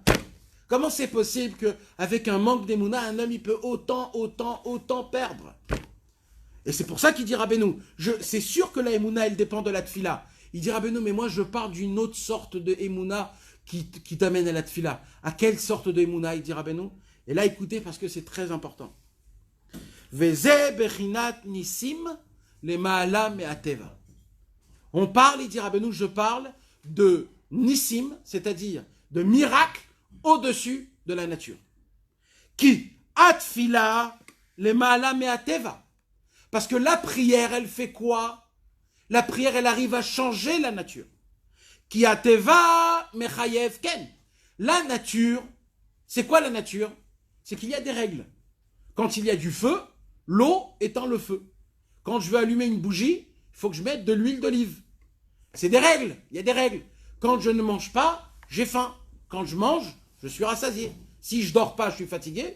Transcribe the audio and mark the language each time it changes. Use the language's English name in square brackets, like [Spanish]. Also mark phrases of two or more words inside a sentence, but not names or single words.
[French] Comment c'est possible qu'avec un manque d'émouna, un homme, il peut autant perdre? Et c'est pour ça qu'il dit Rabbeinu, c'est sûr que la Emouna, elle dépend de la Tfila. Il dit Rabbeinu, mais moi je parle d'une autre sorte de Emouna qui t'amène à la Tfila. À quelle sorte de Emouna? Il dit Rabbeinu. Et là, écoutez, parce que c'est très important. [Hebrew] וזה בחינת ניסים למעלה מהטבע. [French] On parle, il dit Rabbeinu, je parle de nisim, c'est-à-dire de miracles au-dessus de la nature. [Hebrew] כי התפילה למעלה מהטבע. [French] Parce que la prière, elle fait quoi? La prière, elle arrive à changer la nature. [Hebrew] כי הטבע מחייב כן. [French] La nature, c'est quoi la nature? C'est qu'il y a des règles. Quand il y a du feu, l'eau étant le feu. Quand je veux allumer une bougie, il faut que je mette de l'huile d'olive. C'est des règles, il y a des règles. Quand je ne mange pas, j'ai faim. Quand je mange, je suis rassasié. Si je dors pas, je suis fatigué.